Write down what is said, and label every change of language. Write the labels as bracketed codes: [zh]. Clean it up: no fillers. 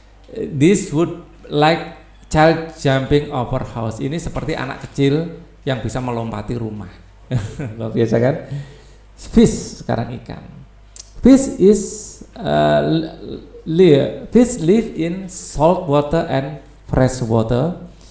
[en] This would like child jumping over house. [id] Ini seperti anak kecil yang bisa melompati rumah. Luar biasa kan? Fish, sekarang ikan. [en] Fish live in salt water and fresh water.